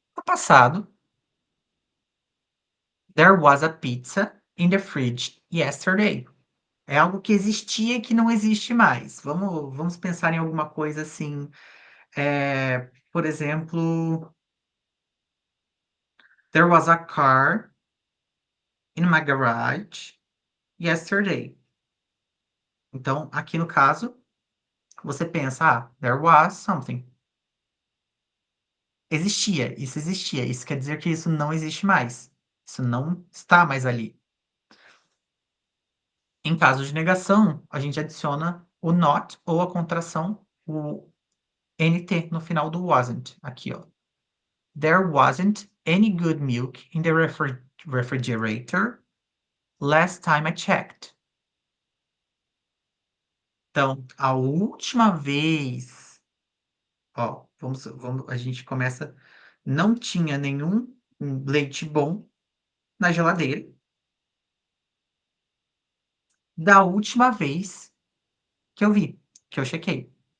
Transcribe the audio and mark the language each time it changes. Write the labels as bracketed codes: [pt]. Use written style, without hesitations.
[pt] No passado, [en] there was a pizza in the fridge yesterday. [pt] É algo que existia e que não existe mais. Vamos pensar em alguma coisa assim, por exemplo, [en] there was a car in my garage yesterday. [pt] Então, aqui no caso, você pensa, [en] there was something. [pt] Existia. Isso quer dizer que isso não existe mais. Isso não está mais ali. Em caso de negação, a gente adiciona o not ou a contração, o NT no final do wasn't. Aqui, ó. [en] There wasn't any good milk in the refrigerator last time I checked. [pt] Então, a última vez, ó, a gente começa, não tinha nenhum leite bom na geladeira da última vez que eu vi, que eu chequei.